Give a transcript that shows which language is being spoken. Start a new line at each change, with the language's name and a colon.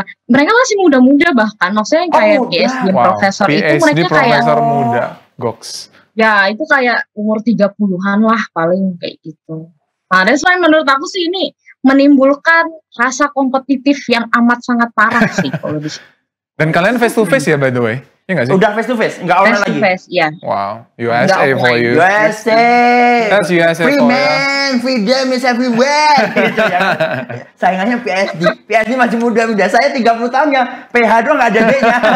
Indonesian: Mereka masih muda-muda bahkan, maksudnya kayak PhD profesor itu mereka PhD profesor muda, goks. Ya, itu kayak umur 30-an lah paling kayak gitu. Nah, dan selain menurut aku sih ini menimbulkan rasa kompetitif yang amat sangat parah sih kalau di sini. Dan kalian face to face ya by the way? Iya nggak sih? Udah face to face, nggak online lagi?
English: Face to face, iya. Wow, USA for you. USA. That's USA free for you. man, freedom is everywhere.
Indonesian: Gitu ya. Saingannya PhD masih muda. Saya 30 tahun ya, PH doang nggak ada D-nya.